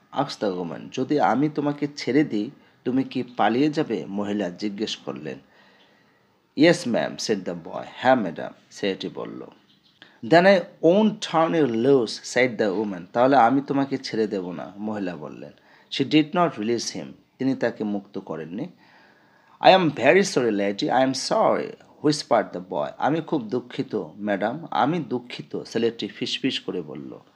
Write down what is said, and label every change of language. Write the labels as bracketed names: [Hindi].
[English] asked the woman. [Bangla] যদি আমি তোমাকে ছেড়ে দিই, তুমি কি পালিয়ে যাবে? মহিলা জিজ্ঞেস করলেন। [English] Yes, ma'am, said the boy. [Bangla] হ্যাঁ ম্যাডাম, ছেলেটি বলল। [English] Then I won't turn you loose said the woman. [Bangla] তাহলে আমি তোমাকে ছেড়ে দেব না, মহিলা বললেন। [English] She did not release him. [Bangla] তিনি তাকে মুক্ত করেননি। [English] I am very sorry, lady. I am sorry, whispered the boy. [Bangla] আমি খুব দুঃখিত, ম্যাডাম, আমি দুঃখিত, ছেলেটি ফিসফিস করে বলল।